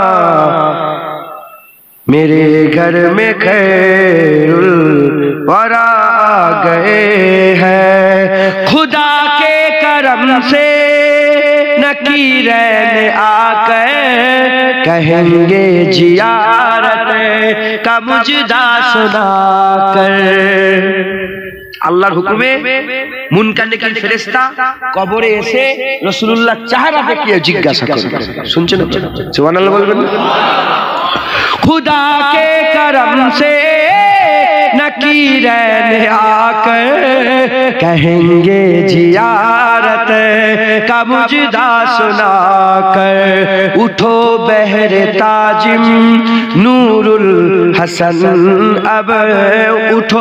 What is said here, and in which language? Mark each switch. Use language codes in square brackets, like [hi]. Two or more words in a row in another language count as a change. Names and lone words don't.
[ur] میرے گھر میں خیر الورا آ گئے ہیں خدا کے کرم سے نکیرین آ کر کہیں گے زیارت کا مجدہ سنا کر [bn] আল্লাহর হুকুমে মুনকার নেকির ফেরেশতা কবরে এসে রাসূলুল্লাহ চেহারা দেখিয়ে জিজ্ঞাসা করবে শুনছেন সুবহানাল্লাহ বলবেন [ur] خدا کے کرم سے نکیرین آ کر کہیں گے زیارت کا مژدہ سنا کر اٹھو بہرِ تعظیم نور الحسن اب اٹھو